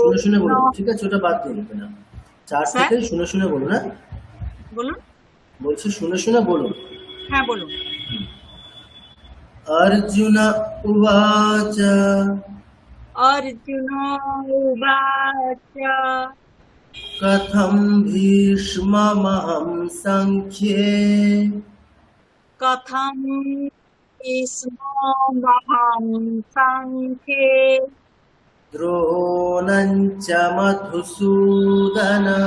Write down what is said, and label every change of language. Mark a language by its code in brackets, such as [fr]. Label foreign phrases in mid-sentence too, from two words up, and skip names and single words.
[bn] শুনে শুনে বলুন, ঠিক আছে ওটা বাদ দিন ম্যাডাম। 4 স্যার থেকে শুনে শুনে বলুন। হ্যাঁ বলুন। বলছি, শুনে শুনে বলুন। হ্যাঁ বলুন। [sa] অর্জুন উবাচ অর্জুন উবাচ কথম ভীষ্মমহং সংখ্যে কথম ভীষ্মমহং সংখ্যে দ্রোণং চ মধুসূদন।